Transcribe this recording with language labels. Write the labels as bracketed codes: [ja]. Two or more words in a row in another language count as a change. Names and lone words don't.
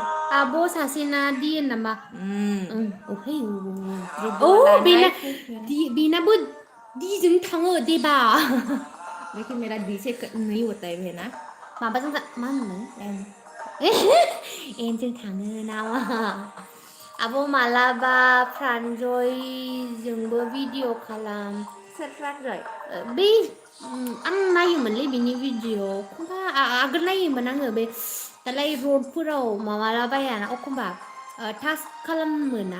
[brx] आब' सासेना दियो नामा ओमफ्राय बेनाबो दिजों थाङो देबा [hi] लेकिन मेरा दी से नहीं होता है ना [brx] माबाजों मा होनो एनजों थाङो नामा आब' मालाबा प्रान्जयजोंबो भिडिअ खालाम सोर प्रान्जय बै आं नायोमोनलै बिनि भिडिअ एखमबा आगोल नायोमोन आङो बे दालाय रडफोराव माबालाबायाना एखमबा टास्क खालामोना